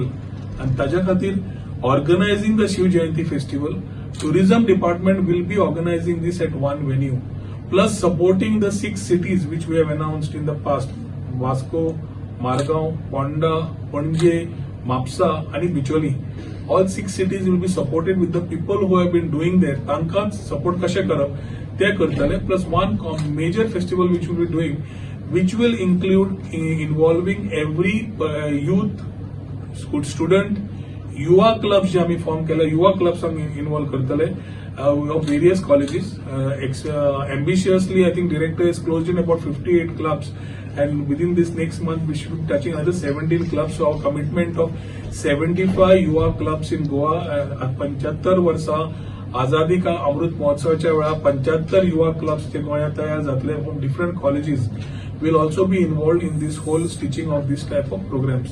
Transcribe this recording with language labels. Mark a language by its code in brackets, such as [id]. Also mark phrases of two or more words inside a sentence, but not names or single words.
[en] And [kok] taja khatir [en] organizing the Shiv Jayanti festival, tourism department will be organizing this at one venue, plus supporting the 6 cities which we have announced in the past: Vasco, Margao, Ponda, Panje, Mapsa and Bicholi. All 6 cities will be supported with the people who have been doing there. [kok] Tanka support kashe karab te kartale, [en] plus one major festival which we will be doing, which will include involving every youth, student, [kok] युवा क्लब्स जे आम्ही फॉर्म केला, युवा क्लब्स आम्ही इन्वॉल्व करतले [en] of various colleges. Ambitiously, I think director is closed in about 58 clubs, and within this next month we should be touching another 17 clubs. So our commitment of 75 युवा clubs in Goa. [kok] 75 वर्षा आजादी का अमृत महोत्सवाच्या वेळा 75 युवा क्लब्स जे गोंयांत तयार जातले [en] from different colleges will also be involved in this whole stitching of this type of programs.